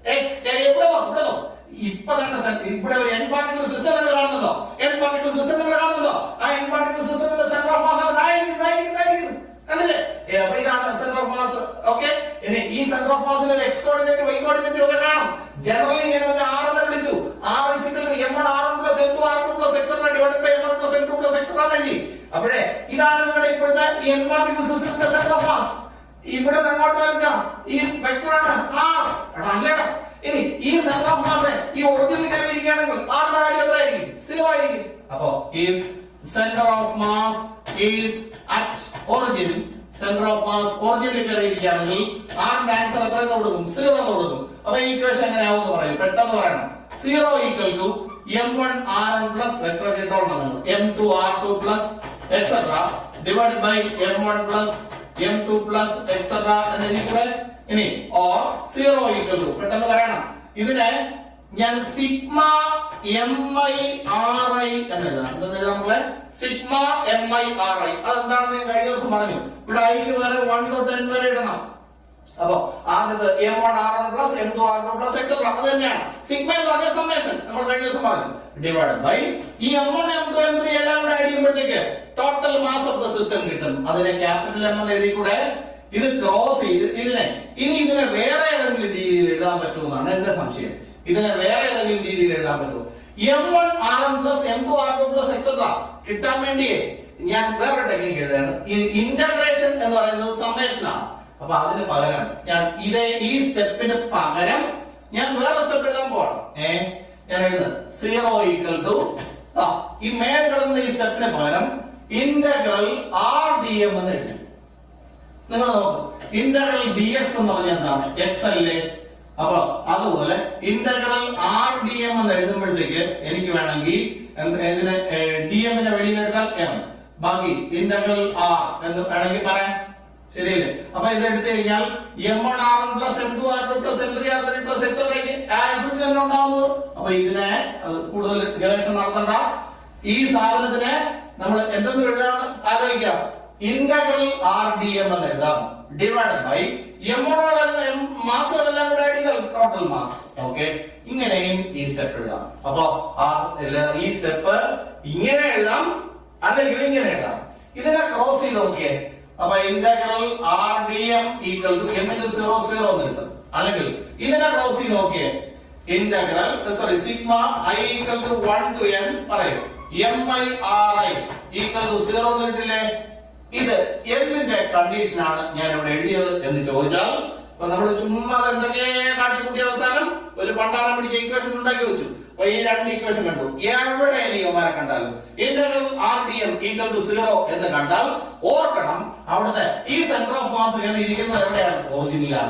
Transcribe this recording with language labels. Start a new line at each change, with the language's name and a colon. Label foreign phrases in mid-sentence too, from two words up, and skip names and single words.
Malayalam: ഇവിടെ ഇപ്പൊ തന്നെ ഇവിടെ ഒരു
English: n particle system
Malayalam: നിങ്ങൾ കാണുന്നുണ്ടോ?
English: n particle system
Malayalam: നിങ്ങൾ കാണുന്നുണ്ടോ? ആ
English: n particle
Malayalam: സിസ്റ്റത്തിന്റെ
English: center of mass
Malayalam: ഇതായിരിക്കും. കണ്ടില്ലേ? അപ്പൊ ഇതാണ്
English: center of mass.
Malayalam: ഓക്കെ, ഇനി ഈ
English: center of
Malayalam: മാസിന്റെ
English: x coordinate y coordinate
Malayalam: ഒക്കെ കാണും. ജനറലി ഞാൻ അതിനെ r എന്ന് വിളിച്ചു.
English: r m1r1 plus m2r2 plus etc divided by m1 plus m2 plus etc എഴുതി.
Malayalam: അപ്പോഴേ ഇതാണ് നിങ്ങളുടെ ഇപ്പോഴത്തെ ഈ
English: n particle
Malayalam: സിസ്റ്റത്തിന്റെ
English: center of mass.
Malayalam: ഇവിടെ അങ്ങോട്ട് വരച്ചാൽ ഈ വെക്ടർ ആണ് r. അല്ലേടാ, ഇനി ഈ
English: center of mass
Malayalam: ഈ ഒറിജിനിൽ കയറിയിരിക്കുകയാണെങ്കിൽ r ന്റെ വാല്യൂ എത്രയായിരിക്കും? 0 ആയിരിക്കും. അപ്പോ
English: if center of mass
Malayalam: is at origin, center of mass ഒറിജിനിൽ കയറിയിരിക്കുകയാണെങ്കിൽ r ന്റെ ആൻസർ എത്രയെന്ന് കൊടുക്കും? 0 എന്ന് കൊടുക്കും. അപ്പൊ ഈ ഇക്വേഷൻ എങ്ങനെയാവും എന്ന് പറയും, പെട്ടെന്ന് പറയണം.
English: 0 equal to m1r1 plus വെക്ടർ ഇട്ടോളണം, m2r2 plus etc divided by m1 plus m2 plus etc
Malayalam: എന്ന് എഴുതിക്കൂടെ?
English: ഇനി or 0 equal to
Malayalam: പെട്ടെന്ന് പറയണം. ഇതിനെ ഞാൻ
English: sigma mi ri
Malayalam: എന്ന് എഴുതാം. എന്താ നമ്മളെ
English: sigma mi ri?
Malayalam: അതെന്താണെന്ന് ഞാൻ കഴിഞ്ഞ ദിവസം പറഞ്ഞു. ഇവിടെ ഐക്ക് വരെ 1 തൊട്ട് n വരെ ഇടണം. അപ്പോ ആദ്യത്തെ
English: m1r1 plus m2r2 plus etc
Malayalam: അത് തന്നെയാണ്. സിഗ്മ എന്ന് പറഞ്ഞ സമ്മേഷൻ നമ്മൾ കഴിഞ്ഞ ദിവസം പറഞ്ഞു.
English: divided by
Malayalam: ഈ m1 m2 m3 എല്ലാം കൂടെ ആഡ് ചെയ്യുമ്പോഴത്തേക്ക്
English: total mass of the system
Malayalam: കിട്ടും. അതിനെ
English: capital M
Malayalam: എന്ന് എഴുതിക്കൂടെ? ഇത് ക്രോസ് ചെയ്ത് ഇതിനെ വേറെ ഏതെങ്കിലും രീതിയിൽ എഴുതാൻ പറ്റുമെന്നാണ് എന്റെ സംശയം. ഇതിനെ വേറെ ഏതെങ്കിലും രീതിയിൽ എഴുതാൻ പറ്റുമോ?
English: m1r1 plus m2r2 plus etc
Malayalam: കിട്ടാൻ വേണ്ടി ഞാൻ വേറെ ടെക്നിക്ക് എഴുതാണ്. ഇന്റഗ്രേഷൻ എന്ന് പറയുന്നത് സമ്മേഷൻ ആണ്. അപ്പൊ അതിന് പകരം ഞാൻ ഈ സ്റ്റെപ്പിന് പകരം ഞാൻ വേറെ സ്റ്റെപ്പ് എഴുതാൻ പോവാണ്. ഞാൻ എഴുതുന്നത്
English: 0 equal to
Malayalam: ഈ മേൽ കിടന്ന ഈ സ്റ്റെപ്പിന് പകരം
English: integral r dm
Malayalam: എന്ന് എഴുതി. നിങ്ങൾ നോക്കും,
English: integral dx
Malayalam: എന്ന് പറഞ്ഞാൽ എന്താണ്? x അല്ലേ? അപ്പൊ അതുപോലെ
English: integral r dm
Malayalam: എന്ന് എഴുതുമ്പോഴത്തേക്ക് എനിക്ക് വേണമെങ്കിൽ ഇതിനെ dm നെ വെളിയിലെടുത്താൽ m, ബാക്കി
English: integral r
Malayalam: എന്ന് വേണമെങ്കിൽ പറയാം. ശരിയല്ലേ? അപ്പൊ ഇത് എടുത്തു കഴിഞ്ഞാൽ
English: m1r1 plus m2r2 plus m3r3 plus etc
Malayalam: ആ എഫക്ട് തന്നെ ഉണ്ടാവുന്നത്. അപ്പൊ ഇതിനെ കൂടുതൽ ഗവേഷണം നടത്തണ്ട. ഈ സാധനത്തിനെ നമ്മൾ എന്തെന്ന് എഴുതാന്ന് ആലോചിക്കാം.
English: integral r dm
Malayalam: എന്ന് എഴുതാം.
English: divided by m1
Malayalam: മാസുകളെല്ലാം കൂടെ ആഡ് ചെയ്താൽ
English: total mass.
Malayalam: ഓക്കെ, ഇങ്ങനെയും ഈ സ്റ്റെപ്പ് എഴുതാം. അപ്പൊ ഈ സ്റ്റെപ്പ് ഇങ്ങനെ എഴുതാം, അല്ലെങ്കിൽ ഇങ്ങനെ എഴുതാം. ഇതിനെ ക്രോസ് ചെയ്ത് നോക്കിയേ. അപ്പൊ
English: integral r dm equal to m into 0 0
Malayalam: എന്ന് കിട്ടും. അല്ലെങ്കിൽ ഇതിനെ ക്രോസ് ചെയ്ത് നോക്കിയേ.
English: integral sigma i equal to 1 to n
Malayalam: പറയും.
English: mi ri equal to 0
Malayalam: എന്ന് കിട്ടില്ലേ? ഇത് എന്തിന്റെ കണ്ടീഷൻ ആണ് ഞാൻ ഇവിടെ എഴുതിയത് എന്ന് ചോദിച്ചാൽ, അപ്പൊ നമ്മൾ ചുമ്മാ എന്തൊക്കെ കാട്ടിക്കൂട്ടി അവസാനം ഒരു പണ്ടാരം പിടിച്ച ഇക്വേഷൻ ഉണ്ടാക്കി വെച്ചു. അപ്പൊ ഈ രണ്ട് ഇക്വേഷൻ കണ്ടു. എവിടെ ഇവന്മാരെ കണ്ടാലും
English: integral r dm equal to 0
Malayalam: എന്ന് കണ്ടാൽ ഓർക്കണം, അവിടുത്തെ ഈ
English: center of mass
Malayalam: ഇരിക്കുന്നത് എവിടെയാണ്? ഒറിജിനിലാണ്.